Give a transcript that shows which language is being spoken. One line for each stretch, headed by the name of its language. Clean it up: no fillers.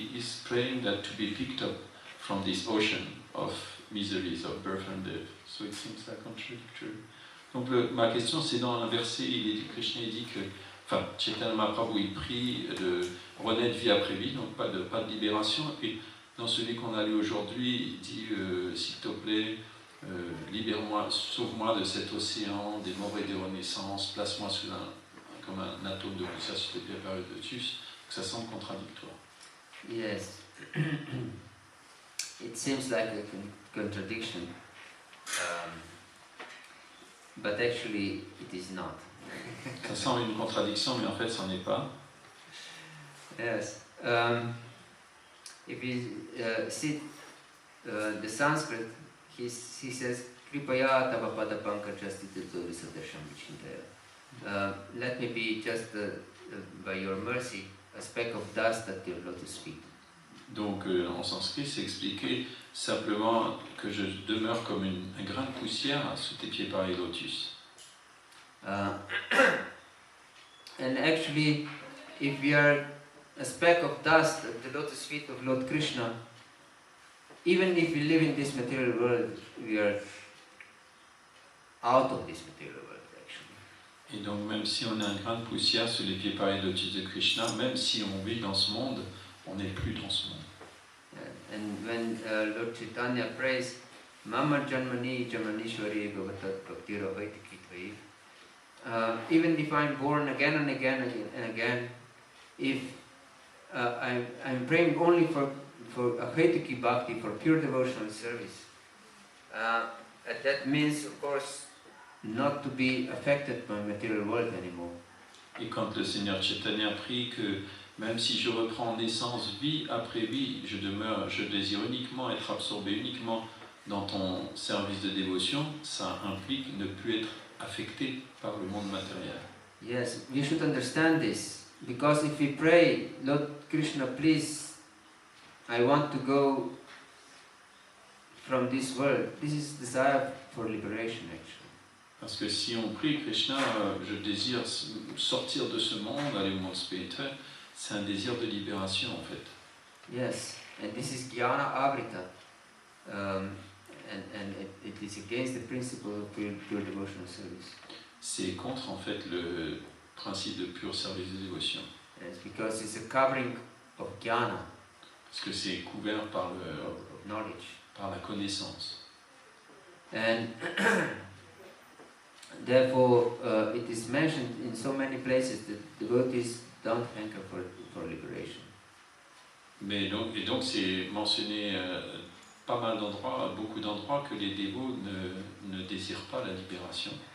English: He's praying that to be picked up from this ocean of miseries, of birth and death. So it seems like contradictory.
French: Donc ma question, c'est dans un verset, Krishna dit que, Chaitanya Mahaprabhu, il prie de renaître vie après vie, donc pas de libération. Et dans celui qu'on a lu aujourd'hui, il dit, s'il te plaît, libère-moi, sauve-moi de cet océan des morts et des renaissances, place-moi comme un atome de poussière sur tes pieds par le lotus. Ça semble contradictoire.
English: Yes. It seems like a contradiction, but actually it is not.
French: Ça semble une contradiction, mais en fait, ça n'en est pas.
English: Yes. If we see the Sanskrit, he says,
Sanskrit: Kripaya tava pada pankajastitito visadasham vichintaya.
English: Let me be just, by your mercy, a speck of dust at your lotus feet.
French: Donc, en sanskrit, c'est expliquer simplement que je demeure comme un grain de poussière sous tes pieds pareils lotus.
English: And actually, if we are a speck of dust at the lotus feet of Lord Krishna, even if we live in this material world, we are out of this material world, actually.
French: Et donc, même si on est un grain de poussière sous les pieds pareils lotus de Krishna, même si on vit dans ce monde, on n'est plus dans ce monde.
English: And when Lord Chaitanya prays,
Sanskrit: Mama Janmani Jamanishwari Bhavatat Bhaktira Vaitikitvai,
English: even if I'm born again and again and again, if I'm praying only for a Haituki Bhakti, for pure devotional service, that means, of course, not to be affected by material world anymore.
French: Et quand le Seigneur Chaitanya prie que même si je reprends naissance vie après vie, je désire uniquement être absorbé uniquement dans ton service de dévotion, ça implique ne plus être affecté par le monde matériel.
English: Yes, we should understand this, because if we pray, Lord Krishna, please, I want to go from this world, this is desire for liberation actually.
French: Parce que si on prie Krishna, je désire sortir de ce monde, aller au monde spirituel, c'est un désir de libération en fait.
English: Yes, and this is Jnana Avrita, and it is against the principle of pure devotional service.
French: C'est contre en fait le principe de pur service de dévotion.
English: Yes, because it's a covering of jnana,
French: Parce que c'est couvert par,
English: of knowledge.
French: par la connaissance.
English: And therefore, it is mentioned in so many places that devotees don't hanker for liberation.
French: Et donc c'est mentionné pas mal d'endroits, beaucoup d'endroits, que les dévots ne désirent pas la libération.